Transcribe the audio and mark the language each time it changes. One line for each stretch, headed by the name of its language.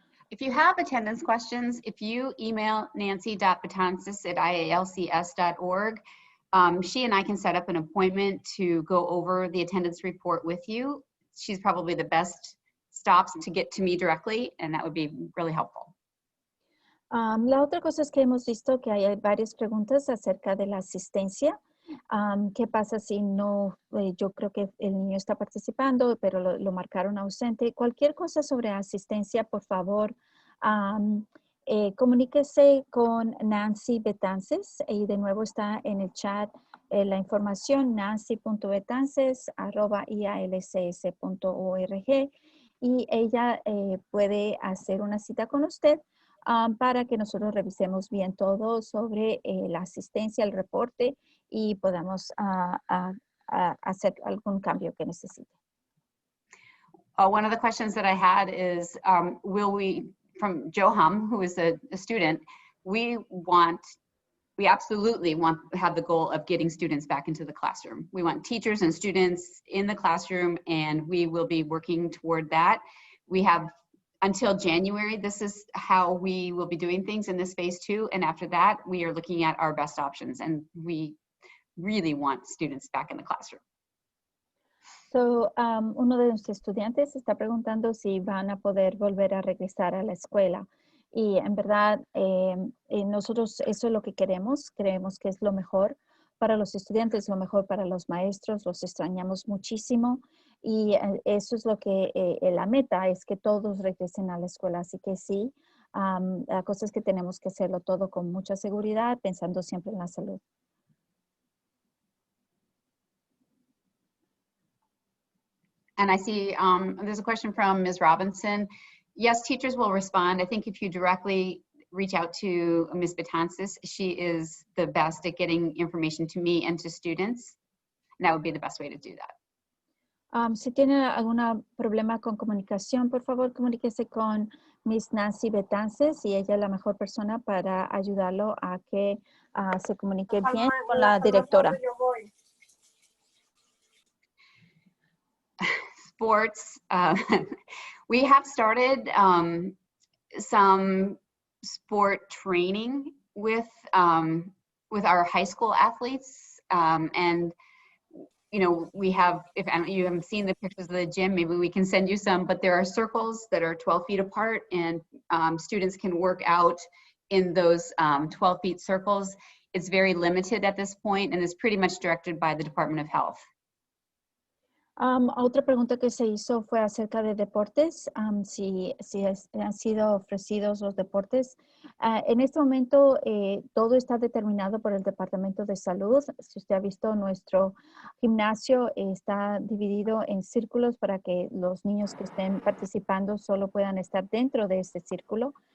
English: If you have attendance questions, if you email nancy.betances@ialcs.org, she and I can set up an appointment to go over the attendance report with you. She's probably the best stops to get to me directly, and that would be really helpful.
Spanish: La otra cosa es que hemos visto que hay varias preguntas acerca de la asistencia. ¿Qué pasa si no? Yo creo que el niño está participando, pero lo marcaron ausente. Cualquier cosa sobre asistencia, por favor, comuníquese con Nancy Betances. Y de nuevo está en el chat la información, nancy.betances@ialcs.org. Y ella puede hacer una cita con usted para que nosotros revisemos bien todo sobre la asistencia, el reporte y podamos hacer algún cambio que necesite.
English: One of the questions that I had is, will we, from Joe Hum, who is a student, we absolutely want to have the goal of getting students back into the classroom. We want teachers and students in the classroom, and we will be working toward that. We have until January, this is how we will be doing things in this phase 2. And after that, we are looking at our best options, and we really want students back in the classroom.
Spanish: So, uno de nuestros estudiantes está preguntando si van a poder volver a regresar a la escuela. Y en verdad, nosotros eso es lo que queremos. Creemos que es lo mejor para los estudiantes, lo mejor para los maestros. Los extrañamos muchísimo. Y eso es lo que la meta es que todos regresen a la escuela. Así que sí, la cosa es que tenemos que hacerlo todo con mucha seguridad, pensando siempre en la salud.
English: And I see there's a question from Ms. Robinson. Yes, teachers will respond. I think if you directly reach out to Ms. Betances, she is the best at getting information to me and to students. And that would be the best way to do that.
Spanish: Si tiene algún problema con comunicación, por favor, comuníquese con Miss Nancy Betances y ella es la mejor persona para ayudarlo a que se comunique bien con la directora.
English: Sports, we have started some sport training with our high school athletes, and you know, we have, if you haven't seen the pictures of the gym, maybe we can send you some, but there are circles that are 12 feet apart, and students can work out in those 12 feet circles. It's very limited at this point, and it's pretty much directed by the Department of Health.
Spanish: Otra pregunta que se hizo fue acerca de deportes, si han sido ofrecidos los deportes. En este momento todo está determinado por el Departamento de Salud. Si usted ha visto, nuestro gimnasio está dividido en círculos para que los niños que estén participando solo puedan estar dentro de este círculo.